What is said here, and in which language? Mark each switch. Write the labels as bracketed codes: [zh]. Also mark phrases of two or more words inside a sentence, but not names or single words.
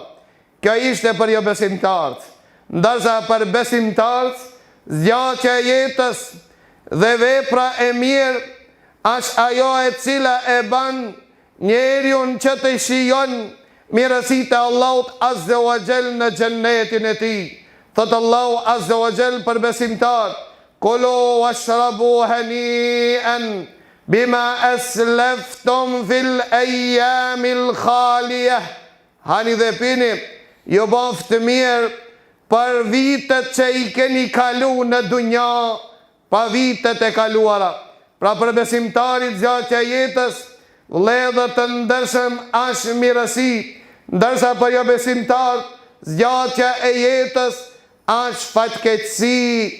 [sq] Kjo ishte për jo besimtarët. Ndërsa për besimtarët, zgjatja e jetës dhe vepra e mirë është ajo e cila e ban njeriun që të shijon mirësitë e Allahut [ar] عز وجل [sq] në xhennetin e tij. Thot Allahu [ar] عز وجل [sq] për besimtarët, [ar] كلوا واشربوا هنيئا بما أسلفتم في الأيام الخالية, [sq] hani dhe pini, ju boftë mirë për vitet që i keni kalu në dunja, pa vitet e kaluara. Pra për besimtarit zgjatja e jetës, vëllezër të ndershëm, është mirësi, ndërsa për jo besimtar zgjatja e jetës është fatkeqësi.